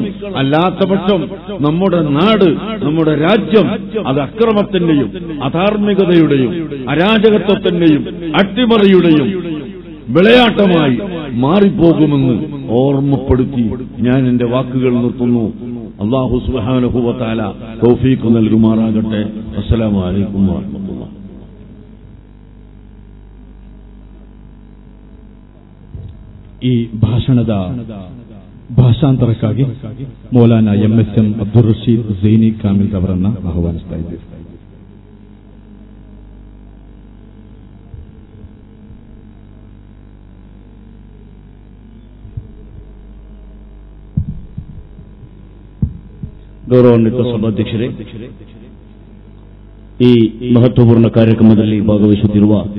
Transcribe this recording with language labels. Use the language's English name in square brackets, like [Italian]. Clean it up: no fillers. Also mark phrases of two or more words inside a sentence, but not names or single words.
[Malayalam] അല്ലാത്തപക്ഷം നമ്മുടെ നാട്, നമ്മുടെ രാജ്യം അത് അക്രമത്തിന്റെയും അധാർമികതയുടെയും അരാജകത്വത്തിന്റെയും അട്ടിമറിയുടെയും വിളയാട്ടമായി മാറിപ്പോകുമെന്ന് ഓർമ്മപ്പെടുത്തി ഞാൻ എന്റെ വാക്കുകൾ നിർത്തുന്നു. [Arabic] الله سبحانه وتعالى [Malayalam] തൗഫീഖ് നൽകുമാറാകട്ടെ. [Arabic] السلام عليكم ورحمة الله. [Kannada] ಈ ಭಾಷಣದ ಭಾಷಾಂತರಕ್ಕಾಗಿ ಮೌಲಾನಾ MSM ಅಬ್ದುಲ್ ರಶೀದ್ ಝೈನಿ ಕಾಮಿಲ್ ಅವರನ್ನು ಆಹ್ವಾನಿಸ್ತಾ ಇದ್ದೇವೆ. ಗೌರವಾನ್ವಿತ ಸಭಾಧ್ಯಕ್ಷರೇ, ಈ ಮಹತ್ವಪೂರ್ಣ ಕಾರ್ಯಕ್ರಮದಲ್ಲಿ ಭಾಗವಹಿಸುತ್ತಿರುವ